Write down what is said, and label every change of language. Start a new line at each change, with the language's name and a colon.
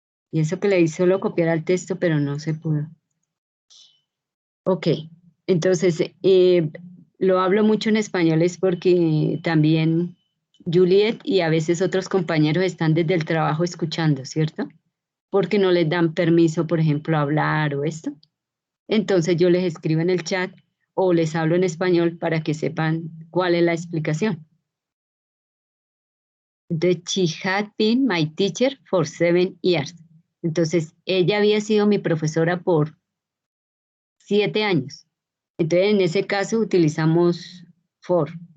Spanish: Y eso que le hizo solo copiar al texto, pero no se pudo. Ok, entonces lo hablo mucho en español es porque también Juliet y a veces otros compañeros están desde el trabajo escuchando, ¿cierto? Porque no les dan permiso, por ejemplo, a hablar o esto. Entonces yo les escribo en el chat o les hablo en español para que sepan cuál es la explicación.
English: Entonces, she had been my teacher for 7 years.
Spanish: Entonces, ella había sido mi profesora por 7 años. Entonces, en ese caso utilizamos for.